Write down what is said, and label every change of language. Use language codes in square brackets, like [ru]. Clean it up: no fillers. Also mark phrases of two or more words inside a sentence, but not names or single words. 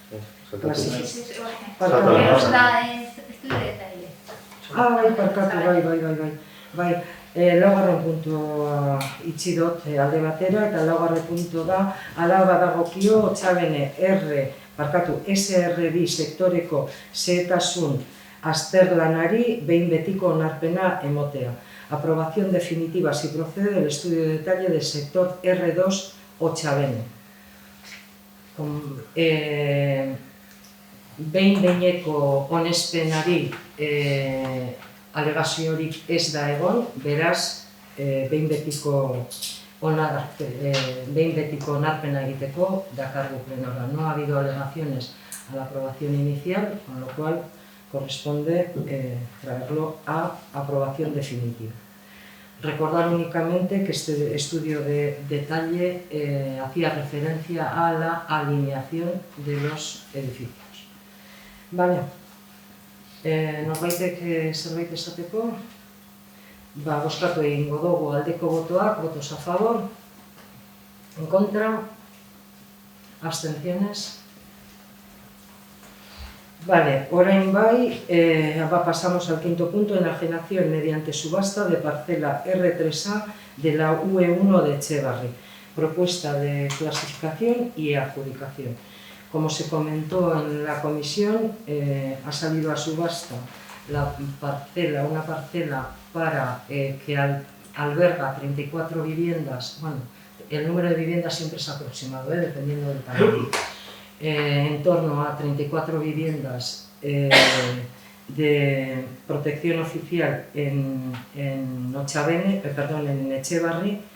[eu] Bai, laugarren puntua itxi dut alde batera, eta laugarren puntu da, ala badagokio Otxabene SR2 sektoreko zehetasun azterlanari behin betiko onarpena emotea. [es] Aprobación definitiva si procede del estudio de detalle del sector R2 Otxabene. [eu] Behin-behineko onespenari alegaziorik ez da egon, beraz, behin betiko onarpena egiteko dakargu plenora. [es] No ha habido alegaciones a la aprobación inicial, con lo cual corresponde traerlo a aprobación definitiva. Recordar únicamente que este estudio de detalle hacía referencia a la alineación de los edificios. Vale. [eu] Norbaitek zerbait esateko? Bozkatu egingo dugu aldeko botoak, [es] votos a favor, en contra, abstenciones. Vale, [eu] orain bai, [es] pasamos al quinto punto, enajenación mediante subasta de parcela R3A de la UE1 de Etxebarri, propuesta de clasificación y adjudicación. Como se comentó en la comisión, ha salido a subasta una parcela para que alberga 34 viviendas, bueno, el número de viviendas siempre es aproximado, dependiendo del tamaño, en torno a 34 viviendas de protección oficial en Etxebarri.